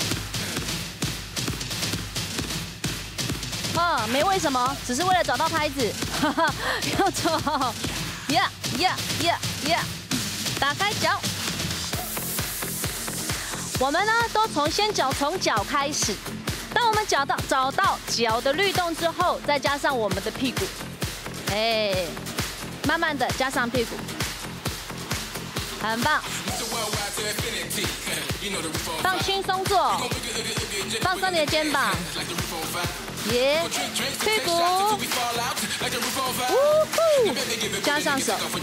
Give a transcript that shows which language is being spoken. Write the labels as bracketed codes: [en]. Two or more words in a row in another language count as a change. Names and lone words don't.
[zh] 哦，沒為什麼，只是為了找到拍子。哈哈，要做好。呀呀呀呀！打開腳。 我們呢，都先從腳開始。當我們找到腳的律動之後，再加上我們的屁股，哎，慢慢的加上屁股，很棒。放輕鬆做，放鬆你的肩膀，耶，屁股，嗚呼，加上手。